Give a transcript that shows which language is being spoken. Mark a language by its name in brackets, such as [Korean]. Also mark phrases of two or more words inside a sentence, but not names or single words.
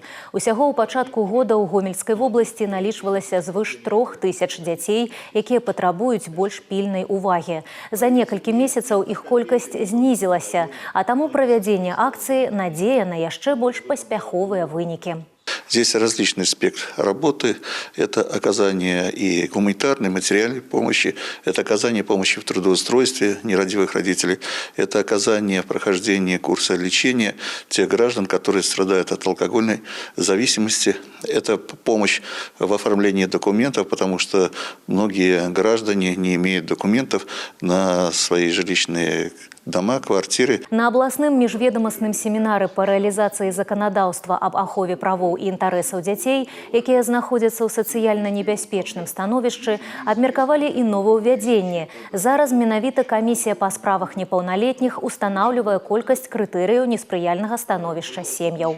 [Belarusian] Усяго ў пачатку года ў Гомельскай вобласці налічвалася звыш 3000 дзяцей, якія патрабуюць больш пільнай увагі. За некалькі месяцаў іх колькасць знізілася, а таму правядзенне акцыі надзея на яшчэ больш паспяховыя вынікі. [Russian] Здесь различный спектр работы. Это оказание и гуманитарной, материальной помощи, это оказание помощи в трудоустройстве нерадивых родителей, это оказание в прохождении курса лечения тех граждан, которые страдают от алкогольной зависимости. Это помощь в оформлении документов, потому что многие граждане не имеют документов на свои жилищные дома, квартиры. [Belarusian] На абласным міжведамасным семінары па рэалізацыі заканадаўства аб ахове правоў і інтарэсаў дзяцей, якія знаходзяцца ў сацыяльна небяспечным становішчы, абмеркавалі і новаўвядзенні. Зараз менавіта камісія па справах непаўналетніх устанаўлівае колькасць крытэрыяў неспрыяльнага становішча сем'яў.